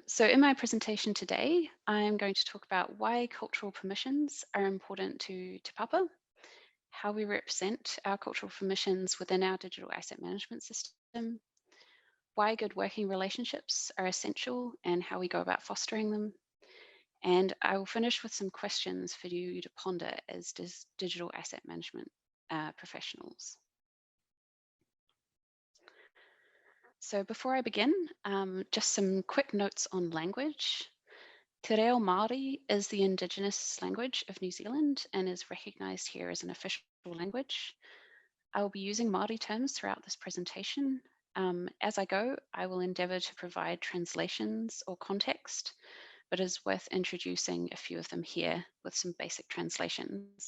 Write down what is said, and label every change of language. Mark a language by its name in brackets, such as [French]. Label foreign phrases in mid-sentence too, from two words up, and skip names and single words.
[English] So in my presentation today, I'm going to talk about why cultural permissions are important to Te Papa, how we represent our cultural permissions within our digital asset management system, why good working relationships are essential and how we go about fostering them. And I will finish with some questions for you to ponder as digital asset management professionals. So before I begin, just some quick notes on language. [Māori] Te reo Māori [English] is the Indigenous language of New Zealand and is recognised here as an official language. I will be using Māori terms throughout this presentation. As I go, I will endeavour to provide translations or context, but it's worth introducing a few of them here with some basic translations.